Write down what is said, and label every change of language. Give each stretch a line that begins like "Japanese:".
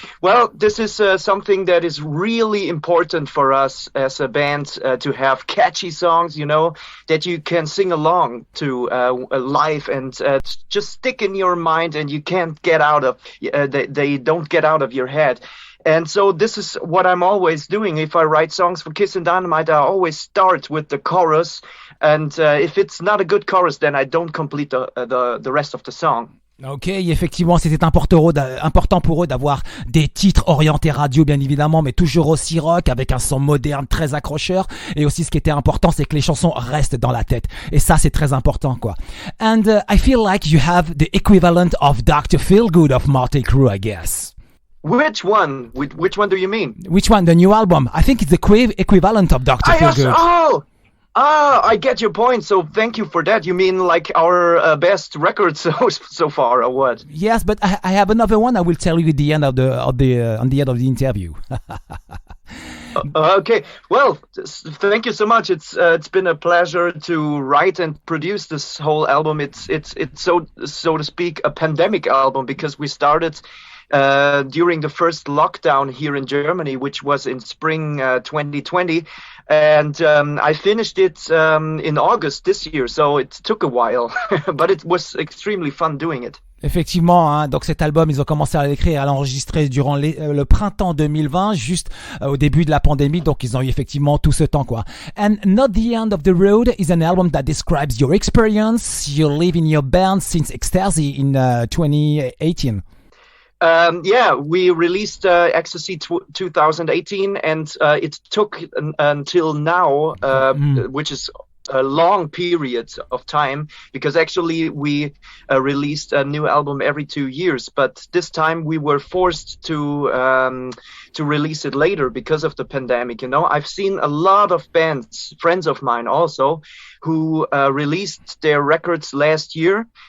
English: Well, this is something that is really important for us as a band to have catchy songs, you know, that you can sing along to live and just stick in your mind and you can't get out of, they don't get out of your head. And so this is what I'm always doing. If I write songs for Kissin Dynamite, I always start with the chorus. And if it's not a good chorus, then I don't complete the rest of the song.
French: Ok, effectivement, c'était important pour eux d'avoir des titres orientés radio, bien évidemment, mais toujours aussi rock, avec un son moderne très accrocheur. Et aussi, ce qui était important, c'est que les chansons restent dans la tête. Et ça, c'est très important, quoi.
English: And I feel like you have the equivalent of Dr. Feelgood of Motley Crue, I guess. Which one? Which one do you mean? Which one? The new album. I think it's the equivalent of Dr. Feelgood. I get your point. So thank you for that. You mean like our best record so far, or what? Yes, but I have another one. I will tell you at the end of the interview. Okay. Well, thank you so much. It's been a pleasure to write and produce this whole album. It's so to speak a pandemic album because we started during the first lockdown here in Germany, which was in spring 2020. And I finished it in August this year, so it took a while, but it was extremely fun doing it.
French: Effectivement, hein, donc cet album, ils ont commencé à l'écrire, à l'enregistrer durant le printemps 2020, juste au début de la pandémie, donc ils ont eu effectivement tout ce temps, quoi.
English: And Not the End of the Road is an album that describes your experience. You live in your band since Ecstasy in 2018. Yeah, we released Ecstasy 2018, and it took until now, which is a long period of time, because actually we released a new album every 2 years, but this time we were forced to release it later because of the pandemic. You know, I've seen a lot of bands, friends of mine also, who released their records last year.